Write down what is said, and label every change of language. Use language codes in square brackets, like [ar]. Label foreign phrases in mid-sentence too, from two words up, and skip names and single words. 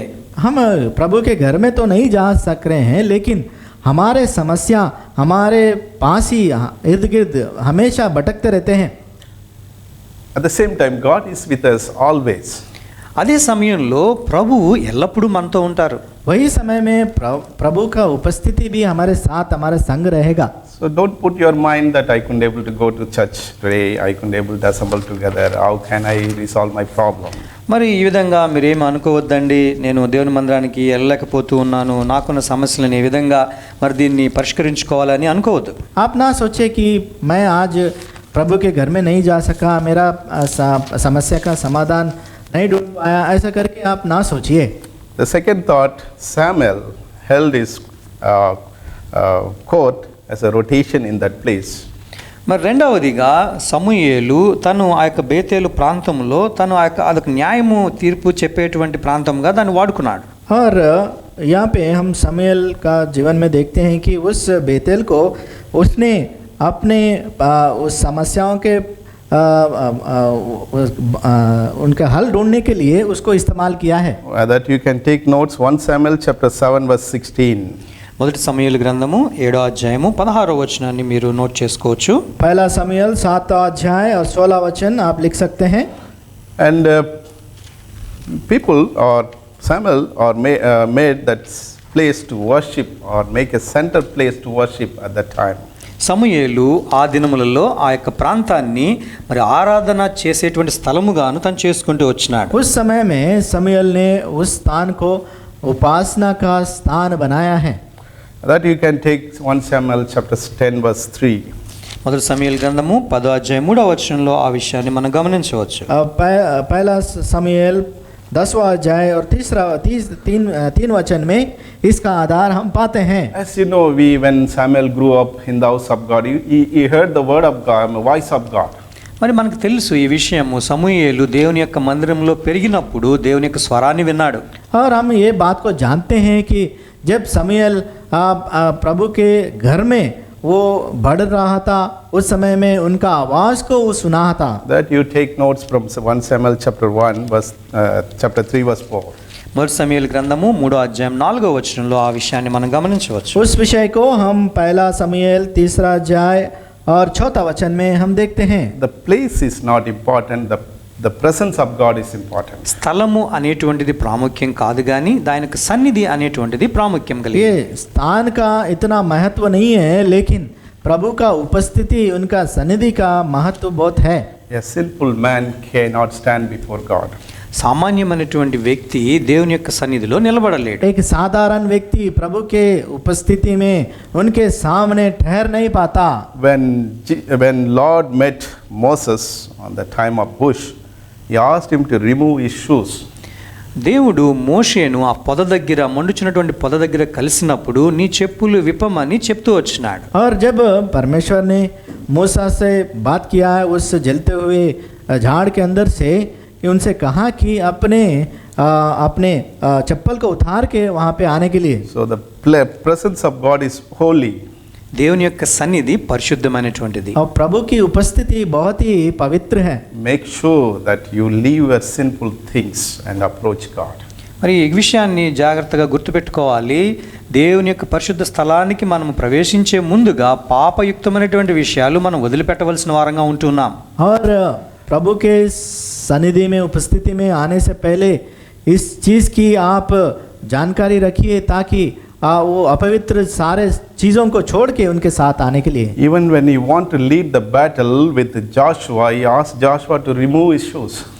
[hi] हम प्रभु के घर में तो नहीं जा सक रहे हैं, लेकिन हमारे समस्या हमारे पास ही इर्द गिर्द हमेशा भटकते रहते हैं. [en] At the same time, God is with us always. [te] అదే సమయంలో ప్రభువు ఎల్లప్పుడూ మనతో ఉంటారు. [hi] वही समय में प्रभु का उपस्थिति भी हमारे साथ हमारे संग रहेगा. [en] So don't put your mind that I couldn't able to go to church today, I couldn't able to assemble together, how can I resolve my problem? [te] మరి ఈ విధంగా మీరేం అనుకోవద్దండి, నేను దేవుని మందిరానికి వెళ్ళలేకపోతూ ఉన్నాను, నాకున్న సమస్యలను ఏ విధంగా మరి దీన్ని పరిష్కరించుకోవాలని అనుకోవద్దు. [hi] आप ना सोचे कि मैं आज प्रभु के घर में नहीं जा सका, मेरा समस्या का समाधान नहीं ढूंढ पाया, ऐसा करके आप ना सोचिए. [en] The second thought, Samuel held his court as a rotation in that place. [te] మరి రెండవదిగా సమూయేలు తను ఆ యొక్క బేతేలు ప్రాంతంలో తను ఆ యొక్క అదొక న్యాయము తీర్పు చెప్పేటువంటి ప్రాంతంగా దాన్ని వాడుకున్నాడు. [hi] और यहाँ पे हम समूएल का जीवन में देखते हैं कि उस बेतेल को उसने अपने उस समस्याओं के उनका हल ढूंढने के लिए उसको इस्तेमाल किया है. [en] That you can take notes, 1 Samuel chapter 7 verse 16. [te] మొదటి సమూయేలు గ్రంథము 7వ అధ్యాయము 16వ వచనాన్ని మీరు నోట్ చేసుకోవచ్చు. [hi] पहला समूएल 7वां अध्याय और 16वां वचन आप लिख सकते हैं. [en] And people or Samuel or made that place to worship or make a center place to worship at that time. [te] సమూయేలు ఆ దినములలో ఆ యొక్క ప్రాంతాన్ని మరి ఆరాధన చేసేటువంటి స్థలముగాను తను చేసుకుంటూ వచ్చినాడు. [hi] उस समय में समूएल ने उस स्थान को उपासना का स्थान बनाया है. [en] That you can take 1 Samuel chapter 10 verse 3. [te] మొదటి సమూయేలు గ్రంథము 10వ అధ్యాయం 3వ వచనంలో ఆ విషయాన్ని మనం గమనించవచ్చు. [hi] पहला समूएल 10वां अध्याय और तीन वचन में इसका आधार हम पाते हैं. [en] As you know, when Samuel grew up in the house of God, he heard the word of God, the voice of God. [te] మరి మనకు తెలుసు ఈ విషయము, సమూయేలు దేవుని యొక్క మందిరంలో పెరిగినప్పుడు దేవుని యొక్క స్వరాన్ని విన్నాడు. [hi] और हम ये बात को जानते हैं कि जब समूएल प्रभु के घर में वो बढ़ रहा था, उस समय में उनका आवाज़ को वो सुना था. [en] That you take notes from 1 Samuel chapter 1 verse chapter 3 verse 4. [te] మొదటి సమూయేలు గ్రంథము 3వ అధ్యాయం 4వ వచనంలో ఆ విషయాన్ని మనం గమనించవచ్చు. [hi] उस विषय को हम पहला समूएल 3रा अध्याय और 4था वचन में हम देखते हैं. [en] The place is not important, the presence of God is important. [te] స్థలము అనేటువంటిది ప్రాముఖ్యం కాదు, కానీ దానికి సన్నిధి అనేటువంటిది ప్రాముఖ్యం కలిగి. [hi] ये स्थान का इतना महत्व नहीं है, लेकिन प्रभु का उपस्थिति उनका सन्निधि का महत्व बहुत है. [en] A sinful man cannot stand before God. [te] సామాన్యమైనటువంటి వ్యక్తి దేవుని యొక్క సన్నిధిలో నిలబడలేడు. [hi] एक साधारण व्यक्ति प्रभु के उपस्थिति में उनके सामने ठहर नहीं पाता. [en] When Lord met Moses on the time of bush, he asked him to remove his shoes. [te] దేవుడు మోషేను ఆ పొద దగ్గర, మండుచున్నటువంటి పొద దగ్గర కలిసినప్పుడు నీ చెప్పులు విప్పమని చెప్తూ వచ్చినాడు. [hi] और जब परमेश्वर ने मूसा से बात किया है उस जलते हुए झाड़ के अंदर से, कि उनसे कहा कि अपने चप्पल को उतार के वहाँ पे आने के लिए. [en] So the presence of God is holy. [te] దేవుని యొక్క సన్నిధి పరిశుద్ధమైనటువంటిది. [hi] और प्रभु की उपस्थिति बहुत ही पवित्र है. [en] Make sure that you leave your sinful things and approach God. [te] మరి ఈ విషయాన్ని జాగ్రత్తగా గుర్తుపెట్టుకోవాలి. దేవుని యొక్క పరిశుద్ధ స్థలానికి మనం ప్రవేశించే ముందుగా పాపయుక్తమైనటువంటి విషయాలు మనం వదిలిపెట్టవలసిన వారంగా ఉంటున్నాం. [hi] और प्रभु के सन्निधि में उपस्थिति में आने से पहले इस चीज़ की आप जानकारी रखिए, ताकि वो अपवित्र सारे चीज़ों को छोड़ के उनके साथ आने के लिए. [en] Even when he want to lead the battle with Joshua, he asked Joshua to remove his shoes.